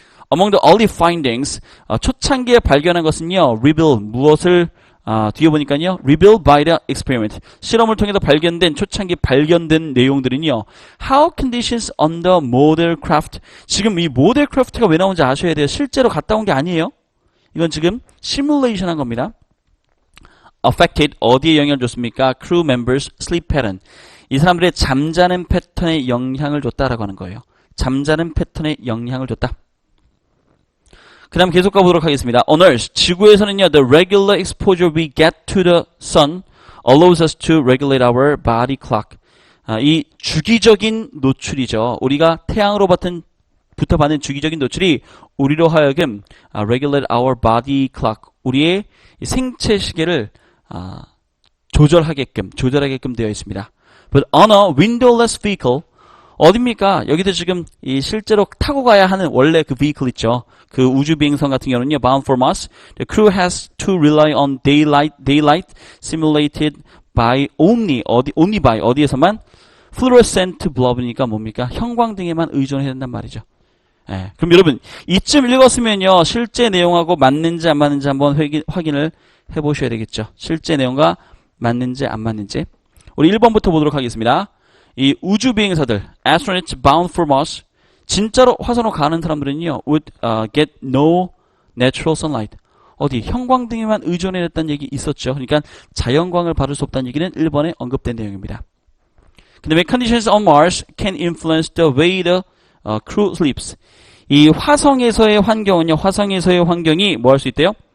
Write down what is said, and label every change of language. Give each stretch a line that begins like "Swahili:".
English: Among the early findings,
Korean: 초창기에 발견한 것은요,
English: reveal,
Korean: 무엇을 뒤에 보니까요,
English: revealed by the experiment,
Korean: 실험을 통해서 초창기 발견된 내용들은요,
English: how conditions on the model craft.
Korean: 지금 이 모델 크래프트가 왜 나온지 아셔야 돼요. 실제로 갔다 온 게 아니에요. 이건 지금 시뮬레이션 한 겁니다. affected, 어디에 영향을 줬습니까?
English: crew members sleep pattern.
Korean: 이 사람들의 잠자는 패턴에 영향을 줬다라고 하는 거예요. 잠자는 패턴에 영향을 줬다. 그 다음 계속 가보도록 하겠습니다.
English: On Earth,
Korean: 지구에서는요,
English: the regular exposure we get to the sun allows us to regulate our body clock.
Korean: 이 주기적인 노출이죠. 우리가 태양으로부터 받는 주기적인 노출이 우리로 하여금
English: regulate our body clock,
Korean: 우리의 생체 시계를 조절하게끔 되어 있습니다.
English: But on a windowless vehicle,
Korean: 어딥니까? 여기도 지금 이 실제로 타고 가야 하는 원래 그 vehicle 있죠. 그 우주 비행선 같은 경우는요,
English: bound for Mars, the crew has to rely on daylight simulated by only by
Korean: 어디에서만
English: fluorescent bulb이니까 뭡니까?
Korean: 형광등에만 의존해야 된단 말이죠. 예, 그럼 여러분 이쯤 읽었으면요, 실제 내용하고 맞는지 안 맞는지 한번 확인을 해보셔야 되겠죠. 실제 내용과 맞는지 안 맞는지. 우리 1번부터 보도록 하겠습니다. 이 우주 비행사들,
English: astronauts bound for Mars,
Korean: 진짜로 화성으로 가는 사람들은요,
English: would get no natural sunlight.
Korean: 어디 형광등에만 의존해야 했다는 얘기 있었죠. 그러니까 자연광을 받을 수 없다는 얘기는 1번에 언급된 내용입니다.
English: 그 다음에 conditions on Mars can influence the way the crew sleeps.
Korean: 이 화성에서의 환경이 뭐 할 수 있대요?